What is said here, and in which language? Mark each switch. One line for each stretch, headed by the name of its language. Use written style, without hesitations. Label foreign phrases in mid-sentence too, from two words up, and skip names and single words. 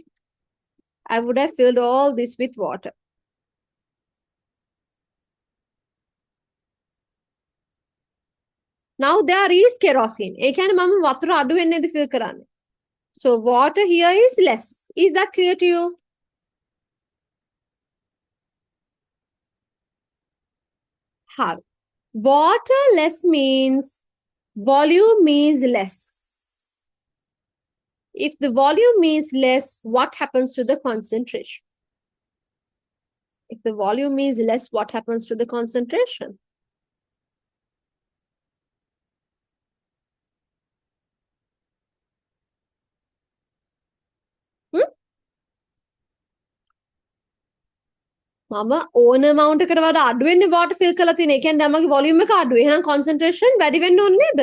English: I would have filled all this with water. Now there is kerosene.
Sinhala: ඒ කියන්නේ මම වතුර අඩු වෙන්නේද fill කරන්නේ.
English: So water here is less. Is that clear to you? හරි. Water less means volume is less. If the volume is less, what happens to the concentration? If the volume is less, what happens to the concentration?
Sinhala: මම ඕන amount එකට වඩා අඩු වෙන්නේ
English: water fill
Sinhala: කරලා තියෙන. ඒ කියන්නේ දැන් මගේ volume එක අඩුයි. එහෙනම් concentration වැඩි වෙන්න ඕනේ නේද?